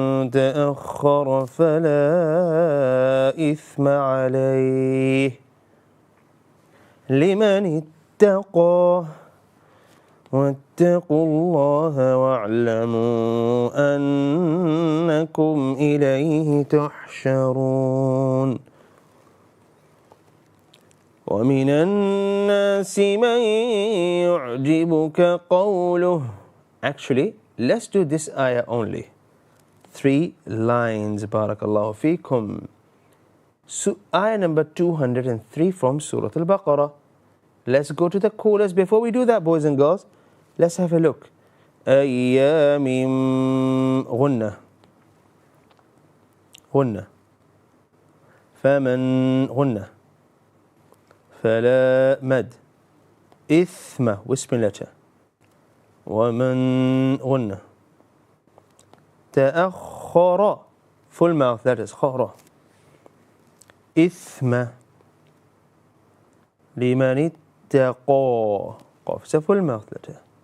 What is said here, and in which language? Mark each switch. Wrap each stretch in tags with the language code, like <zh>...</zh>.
<ar>تأخر فلا إثم عليه لمن اتقى واتقوا الله واعلموا أنكم إليه تحشرون ومن الناس من يعجبك قوله.</ar> <en>Actually, let's do this ayah only. 3 lines. Barakallahu feekum. Ayah number 203 from Surah Al-Baqarah. Let's go to the chorus. Before we do that, boys and girls, let's have a look.</en> <ar>أيام غنة فمن غنة فلا مد إثم</ar> <en>whispering letter</en> <ar>ومن غنة تأخر</ar> <en>full mouth letters</en> <ar>خر إثم لمن اتقى قاف</ar> <en>full mouth letter</en>